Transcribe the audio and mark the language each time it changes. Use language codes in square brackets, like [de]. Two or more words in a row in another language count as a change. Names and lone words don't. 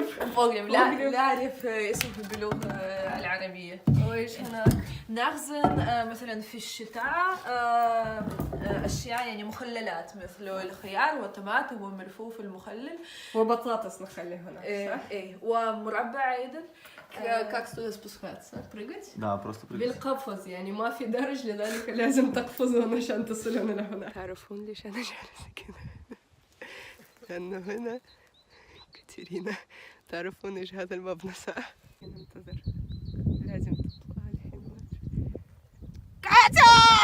[ar] بوغلم لا أعرف اسمه باللغة العربية. وإيش هناك؟ نخزن مثلا في الشتاء أشياء يعني مخللات مثل الخيار والطماطم والملفوف المخلل وبطاطس نخلي هناك صح؟ إيه ومربع أيضا. [ru] Как туда спускаться? Прыгать؟ Да, просто прыгать. [ar] بالقفز، يعني ما في درج لذلك لازم تقفزون عشان تصلون لهنا. تعرفون ليش أنا جالسة كذا؟ لأنه هنا كاترينا. تعرفون إيش هذا المبنى صح؟ ننتظر، لازم تطلع الحين. كاتا!